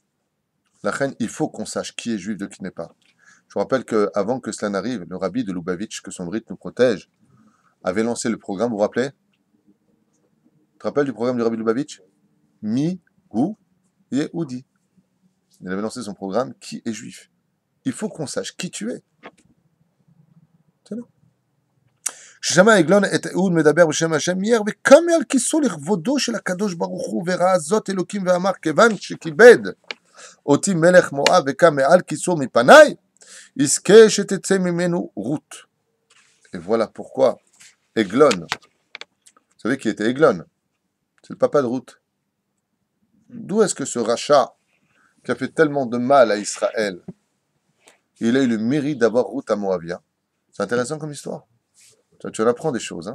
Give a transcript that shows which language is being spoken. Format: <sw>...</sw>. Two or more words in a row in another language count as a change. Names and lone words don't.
<fr>La reine, il faut qu'on sache qui est juif de qui n'est pas. Je vous rappelle qu'avant que cela n'arrive, le rabbi de Lubavitch, que son brite nous protège, avait lancé le programme, vous vous rappelez? Tu te rappelles du programme du rabbi de Lubavitch?</fr> <he>מיהו יהודי.</he> <fr>Il avait lancé son programme, qui est juif. Il faut qu'on sache qui tu es. C'est là.</fr> <he>ששמע עגלון את אהוד מדבר בשם השם מיהר וקם על כיסאו לכבודו של הקדוש ברוך הוא וראה זאת אלוקים ואמר כיוון שכיבד אותי מלך מואב וקם מעל כיסאו מפניי יזכה שתצא ממנו רות.</he> <fr>Et voilà pourquoi Eglon, vous savez qui était Eglon? C'est le papa de Ruth. D'où est-ce que ce rachat qui a fait tellement de mal à Israël, il a eu le mérite d'avoir Ruth à Moabia? C'est intéressant comme histoire. Tu en apprends des choses.</fr>